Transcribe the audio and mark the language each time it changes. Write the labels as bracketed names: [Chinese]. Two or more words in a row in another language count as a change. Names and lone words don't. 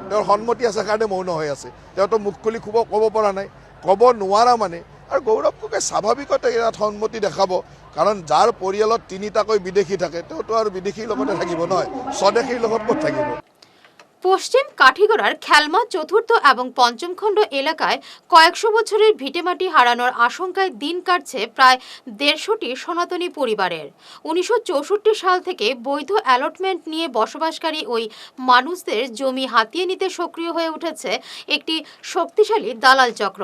[Assamese] তেওঁৰ সন্মতি আছে কাৰণে মৌন হৈ আছে। তেওঁতো মুখ খুলি ক'ব পৰা নাই, ক'ব নোৱাৰা মানে। আৰু গৌৰৱ গগৈ স্বাভাৱিকতে ইয়াত সন্মতি দেখাব, কাৰণ যাৰ পৰিয়ালত 3টাকৈ বিদেশী থাকে তেওঁতো আৰু বিদেশীৰ লগতে থাকিব নহয়, স্বদেশীৰ লগত ক'ত থাকিব। [Bangla] পশ্চিম কাঠিগড়ার খেলমা চতুর্থ এবং পঞ্চম খণ্ড এলাকায় কয়েকশো বছরের ভিটেমাটি হারানোর আশঙ্কায় দিন কাটছে প্রায় 150টি সনাতনী পরিবারের। 1964 সাল থেকে বৈধ অ্যালটমেন্ট নিয়ে বসবাসকারী ওই মানুষদের জমি হাতিয়ে নিতে সক্রিয় হয়ে উঠেছে একটি শক্তিশালী দালাল চক্র।